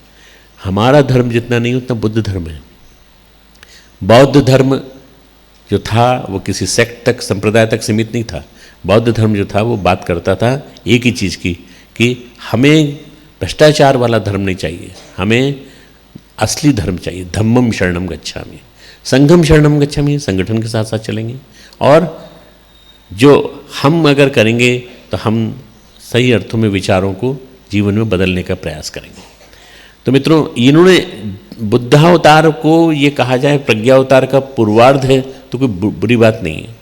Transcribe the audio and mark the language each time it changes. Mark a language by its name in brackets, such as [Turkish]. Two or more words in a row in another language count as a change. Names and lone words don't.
[Hindi] हमारा धर्म जितना नहीं उतना बुद्ध धर्म है। बौद्ध धर्म जो था वो किसी सेक्ट तक, संप्रदाय तक सीमित नहीं था। बौद्ध धर्म जो था वो बात करता था एक ही चीज़ की कि हमें भ्रष्टाचार वाला धर्म नहीं चाहिए, हमें असली धर्म चाहिए। [Pali] धम्मम शरणम गच्छामि, संघम शरणम गच्छामि, [Hindi] संगठन के साथ साथ चलेंगे। और जो हम अगर करेंगे तो हम सही अर्थों में विचारों को जीवन में बदलने का प्रयास करेंगे। तो मित्रों, इन्होंने बुद्धावतार को ये कहा जाए प्रज्ञावतार का पूर्वार्ध है तो कोई बुरी बात नहीं है।